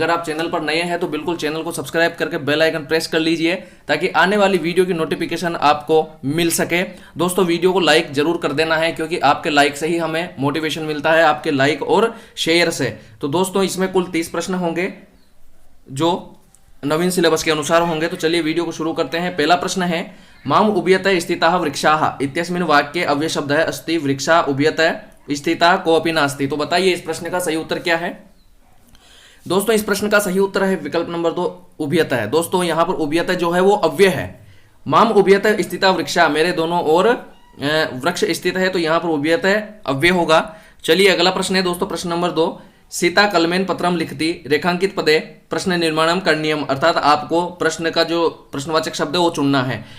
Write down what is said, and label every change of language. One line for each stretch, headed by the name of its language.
Hindi: अगर आप चैनल पर नए हैं तो बिल्कुल चैनल को सब्सक्राइब करके बेल आइकन प्रेस कर लीजिए ताकि आने वाली वीडियो की नोटिफिकेशन आपको मिल सके। दोस्तों वीडियो को लाइक जरूर कर देना है क्योंकि आपके लाइक से ही हमें मोटिवेशन मिलता है, आपके लाइक और शेयर से। तो दोस्तों इसमें कुल 30 प्रश्न होंगे जो नवीन सिलेबस के अनुसार होंगे। तो चलिए वीडियो को शुरू करते हैं। पहला प्रश्न है,
Sanskrit: माम उभयतः स्थिताः वृक्षाः इत्यस्मिन् वाक्ये अव्ययशब्दः अस्ति वृक्षा उभयतः स्थिता कोऽपि नास्ति।
Hindi: तो बताइए इस प्रश्न का सही उत्तर क्या है। दोस्तों इस प्रश्न का सही उत्तर है विकल्प नंबर 2 उभयतः है। दोस्तों यहां पर उभयतः जो है वो अव्यय है।
Sanskrit: माम उभयतः स्थिता वृक्षा,
Hindi: मेरे दोनों ओर वृक्ष स्थित है, तो यहां पर उभयतः अव्यय होगा। चलिए अगला प्रश्न है दोस्तों, प्रश्न नंबर 2,
Sanskrit: सीता कलमेन पत्रम लिखती रेखांकित पदे प्रश्न निर्माणम करणीयम,
Hindi: अर्थात आपको प्रश्न का जो प्रश्नवाचक शब्द है वो चुनना है।